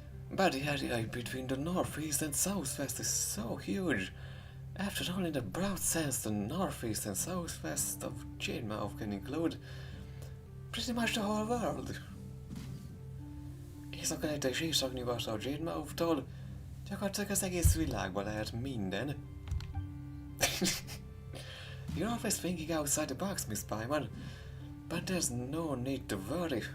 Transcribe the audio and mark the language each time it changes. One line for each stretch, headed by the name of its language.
English: But the area between the northeast and southwest is so huge. After all, in the broad sense, the northeast and southwest of Jademouth can include pretty much the whole world.
Hungarian: Észak-kelete és észak-nyugatra a Jademouth-tól gyakorlatilag az egész világban lehet minden.
English: You're always thinking outside the box, Miss Paimon, but there's no need to worry.